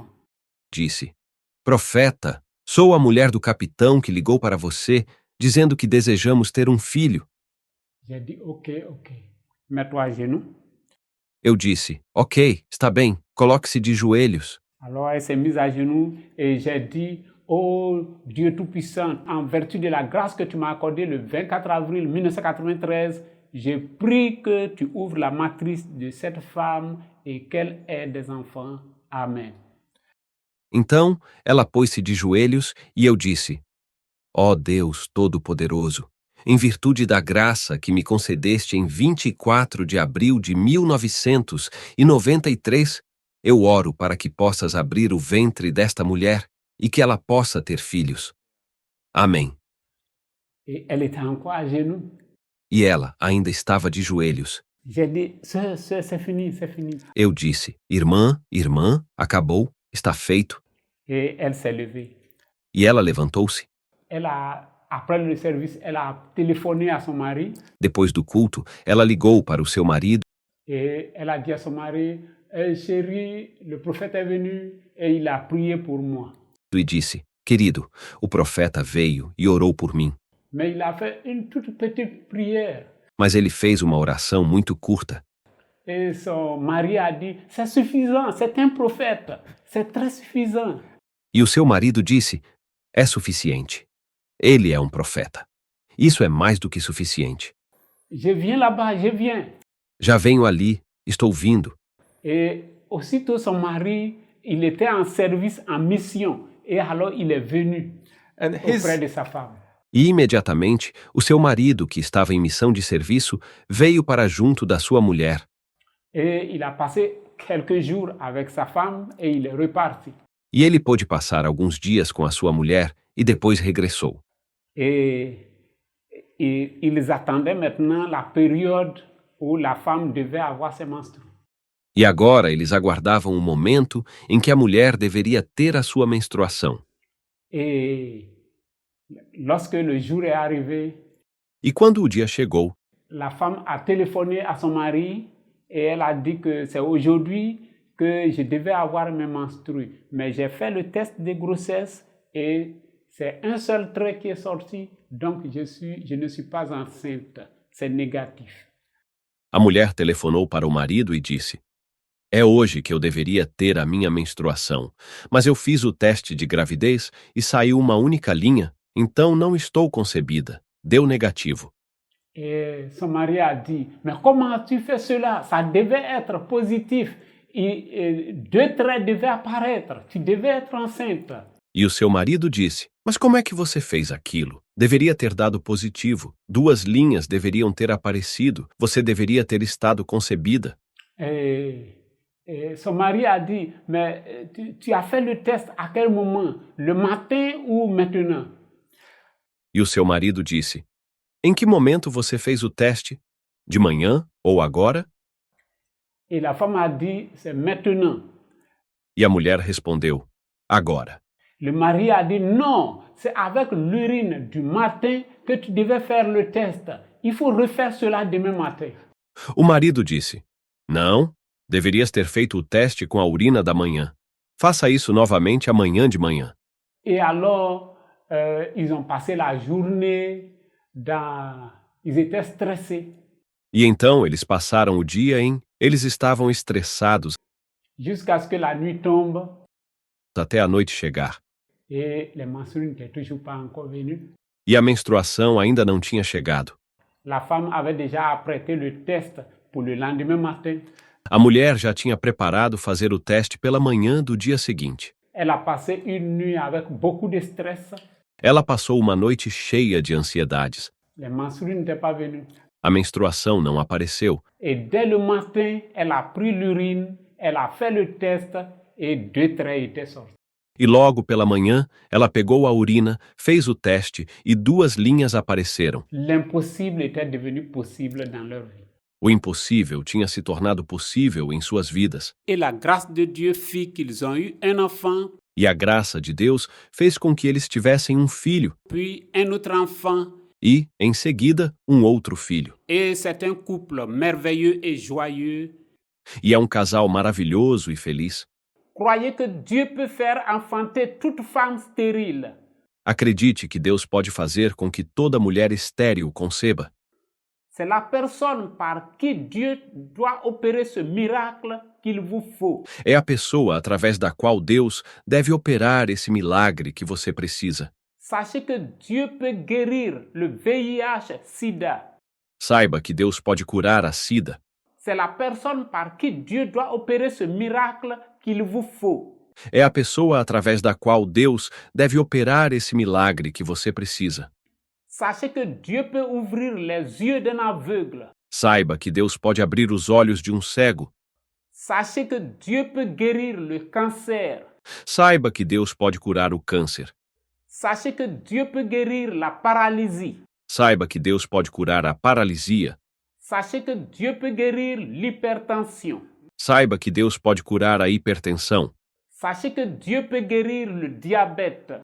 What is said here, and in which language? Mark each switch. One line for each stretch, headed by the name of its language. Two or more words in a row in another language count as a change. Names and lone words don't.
Portuguese: e disse: Profeta, sou a mulher do capitão que ligou para você, dizendo que desejamos ter um filho.
French: J'ai dit, ok. Mets-toi à genoux.
Portuguese: Eu disse: Ok, está bem, coloque-se de joelhos.
French: Alors elle s'est mise à genoux et j'ai dit, oh Dieu Tout-Puissant, en vertu de la grâce que tu m'as accordée le 24 avril 1993, je prie que tu ouvres la matrice de cette femme et qu'elle ait des enfants. Amen.
Portuguese: Então, ela pôs-se de joelhos e eu disse: Ó Deus Todo-Poderoso, em virtude da graça que me concedeste em 24 de abril de 1993, eu oro para que possas abrir o ventre desta mulher e que ela possa ter filhos. Amém.
French: Et elle était encore à genoux.
Portuguese: E ela ainda estava de joelhos.
French: J'ai dit, sœur, c'est fini.
Portuguese: Eu disse: Irmã, acabou, está feito.
French: Et elle s'est levée.
Portuguese: E ela levantou-se.
French: Après le service, elle a téléphoné à son mari.
Portuguese: Depois do culto, ela ligou para o seu marido
French: Et elle a dit à son mari, chérie, le prophète est venu et il a prié pour moi.
Portuguese: e disse: Querido, o profeta veio e orou por mim.
French: Mais il a fait une toute petite prière.
Portuguese: Mas ele fez uma oração muito curta.
French: Et son mari a dit, c'est suffisant, c'est un prophète, c'est très suffisant.
Portuguese: E o seu marido disse: É suficiente. Ele é um profeta. Isso é mais do que suficiente.
French: Je viens là-bas, je viens.
Portuguese: Já venho ali, estou vindo.
French: Et aussitôt son mari, il était en service, en mission. Et alors il est venu auprès de sa femme.
Portuguese: E imediatamente, o seu marido, que estava em missão de serviço, veio para junto da sua mulher.
French: Et il a passé quelques jours avec sa femme et il est reparti.
Portuguese: E ele pôde passar alguns dias com a sua mulher e depois regressou.
French: Et ils attendaient maintenant la période où la femme devait avoir ses menstrues.
Portuguese: E agora eles aguardavam o momento em que a mulher deveria ter a sua menstruação.
French: Et lorsque le jour est arrivé,
Portuguese: E quando o dia chegou,
French: la femme a téléphoné à son mari et elle a dit que c'est aujourd'hui que je devais avoir mes menstrues. Mais j'ai fait le test de grossesse et c'est un seul trait qui est sorti, donc je ne suis pas enceinte. C'est négatif.
Portuguese: a mulher telefonou para o marido e disse: É hoje que eu deveria ter a minha menstruação, mas eu fiz o teste de gravidez e saiu uma única linha, então não estou concebida. Deu negativo.
French: Et son mari a dit, mais comment tu fais cela? Ça devait être positif. Et deux traits devaient apparaître. Tu devais être enceinte.
Portuguese: E o seu marido disse: Mas como é que você fez aquilo? Deveria ter dado positivo. 2 linhas deveriam ter aparecido. Você deveria ter estado concebida.
French: Et son mari a dit, mais tu as fait le test à quel moment? Le matin ou maintenant?
Portuguese: E o seu marido disse: Em que momento você fez o teste? De manhã ou agora?
French: Et la femme a dit, c'est maintenant.
Portuguese: E a mulher respondeu: Agora.
French: Le mari a dit, non, c'est avec l'urine du matin que tu devais faire le test. Il faut refaire cela demain matin.
Portuguese: O marido disse: Não, deverias ter feito o teste com a urina da manhã. Faça isso novamente amanhã de manhã.
French: Et alors, ils ont passé la journée Ils étaient stressés.
Portuguese: E então eles passaram o dia eles estavam estressados
French: Jusqu'à ce que la nuit tombe
Portuguese: até a noite chegar.
French: et les menstrues n'étaient toujours pas encore venues.
Portuguese: E a menstruação ainda não tinha chegado.
French: La femme avait déjà apprêté le test pour le lendemain matin.
Portuguese: A mulher já tinha preparado fazer o teste pela manhã do dia seguinte.
French: Elle a passé une nuit avec beaucoup de stress.
Portuguese: Ela passou uma noite cheia de ansiedades.
French: Les menstrues n'étaient pas venues.
Portuguese: A menstruação não apareceu.
French: Et dès le matin, elle a pris l'urine, elle a fait le test et 2 traits étaient sortis.
Portuguese: E logo pela manhã, ela pegou a urina, fez o teste e 2 linhas apareceram.
French: L'impossible était devenu possible dans leur vie.
Portuguese: O impossível tinha se tornado possível em suas vidas.
French: Et la grâce de Dieu fit qu'ils ont eu un enfant,
Portuguese: E a graça de Deus fez com que eles tivessem um filho
French: puis un autre enfant.
Portuguese: e, em seguida, um outro filho.
French: Et c'est un couple merveilleux et joyeux.
Portuguese: E é um casal maravilhoso e feliz.
French: Croyez que Dieu peut faire enfanter toute femme stérile.
Portuguese: Acredite que Deus pode fazer com que toda mulher estéril conceba.
French: C'est la personne par qui Dieu doit opérer ce miracle qu'il vous faut.
Portuguese: É a pessoa através da qual Deus deve operar esse milagre que você precisa.
French: Sachez que Dieu peut guérir le VIH-Sida.
Portuguese: Saiba que Deus pode curar a SIDA.
French: C'est la personne par qui Dieu doit opérer ce miracle qu'il vous faut.
Portuguese: É a pessoa através da qual Deus deve operar esse milagre que você precisa.
French: Sachez que Dieu peut ouvrir les yeux d'un aveugle.
Portuguese: Saiba que Deus pode abrir os olhos de um cego.
French: Sachez que Dieu peut guérir le cancer.
Portuguese: Saiba que Deus pode curar o câncer.
French: Sachez que Dieu peut guérir la paralysie.
Portuguese: Saiba que Deus pode curar a paralisia.
French: Sachez que Dieu peut guérir l'hypertension.
Portuguese: Saiba que Deus pode curar a hipertensão.
French: Sachez que Dieu peut guérir le diabète.